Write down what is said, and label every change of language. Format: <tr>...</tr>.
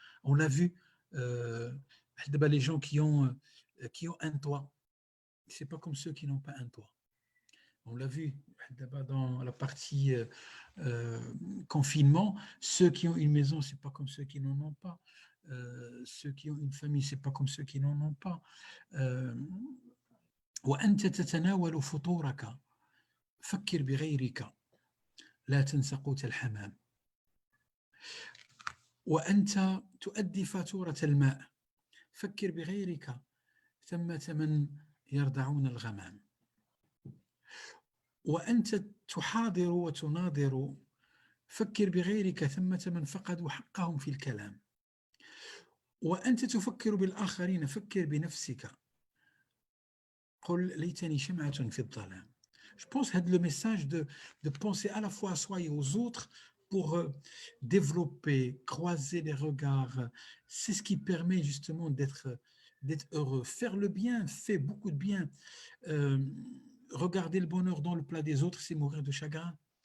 <fr>On l'a vu, les gens qui ont un toit, c'est pas comme ceux qui n'ont pas un toit. On l'a vu dans la partie confinement, ceux qui ont une maison, c'est pas comme ceux qui n'en ont pas. Ceux qui ont une famille, c'est pas comme ceux qui n'en ont pas.</fr> <ar>وأنت تتناول فطورك فكر بغيرك لا تنس قوت الحمام وأنت تؤدي فاتورة الماء فكر بغيرك ثمة من يرضعون الغمام وأنت تحاضر وتناظر فكر بغيرك ثمة من فقدوا حقهم في الكلام وأنت تفكر بالآخرين فكر بنفسك قل ليتني شمعة في الظلام.</ar> <fr>Je pense que le message de penser à la fois à soi et aux autres pour développer, croiser les regards, c'est ce qui permet justement d'être heureux. Faire le bien fait beaucoup de bien. Regarder le bonheur dans le plat des autres, c'est mourir de chagrin.</fr>